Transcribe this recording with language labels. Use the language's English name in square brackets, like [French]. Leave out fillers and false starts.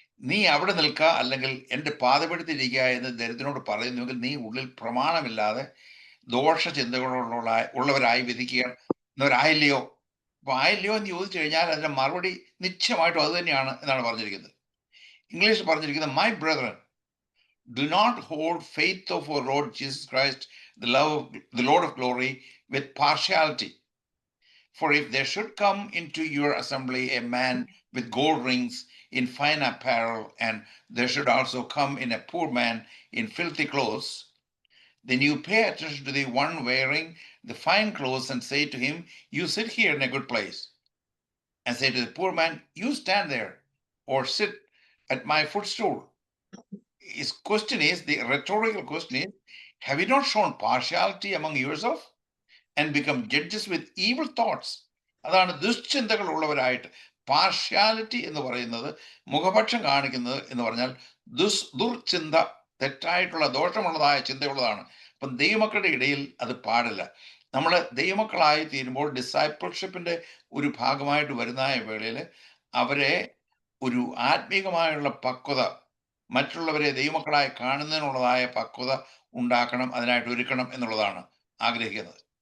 [Malayalam] നീ അവിടെ നിൽക്കുക, അല്ലെങ്കിൽ എൻ്റെ പാതപെടുത്തിരിക്കുക എന്ന് ദരിദ്രനോട് പറയുന്നുവെങ്കിൽ നീ ഉള്ളിൽ പ്രമാണമില്ലാതെ ദോഷ ചിന്തകളുള്ളവരായി വിധിക്കുന്നവരായില്ലയോ? അപ്പൊ ആയില്ലയോ എന്ന് ചോദിച്ചു കഴിഞ്ഞാൽ അതിന്റെ മറുപടി നിശ്ചയമായിട്ടും അത് തന്നെയാണ് എന്നാണ് പറഞ്ഞിരിക്കുന്നത്. ഇംഗ്ലീഷിൽ പറഞ്ഞിരിക്കുന്നത്, [English] My brethren, do not hold faith of our Lord Jesus Christ, the Lord of glory, with partiality. For if there should come into your assembly a man with gold rings in fine apparel, and there should also come in a poor man in filthy clothes, then you pay attention to the one wearing the fine clothes and say to him, you sit here in a good place. And say to the poor man, you stand there or sit at my footstool. His question is, the rhetorical question is, have you not shown partiality among yourself and become judges with evil thoughts? [Malayalam] അതാണ് ദുശ്ചിന്തകൾ ഉള്ളവരായിട്ട്. Partiality എന്ന് പറയുന്നത്, മുഖപക്ഷം കാണിക്കുന്നത് എന്ന് പറഞ്ഞാൽ ദുർചിന്ത, തെറ്റായിട്ടുള്ള ദോഷമുള്ളതായ ചിന്തയുള്ളതാണ്. അപ്പം ദൈവമക്കളുടെ ഇടയിൽ അത് പാടില്ല. നമ്മൾ ദൈവമക്കളായി തീരുമ്പോൾ ഡിസൈപ്പിൾഷിപ്പിന്റെ ഒരു ഭാഗമായിട്ട് വരുന്ന വേളയിൽ അവരെ ഒരു ആത്മീകമായുള്ള പക്വത, മറ്റുള്ളവരെ ദൈവമക്കളായി കാണുന്നതിനുള്ളതായ പക്വത ഉണ്ടാക്കണം, അതിനായിട്ട് ഒരുക്കണം എന്നുള്ളതാണ് ആഗ്രഹിക്കുന്നത്.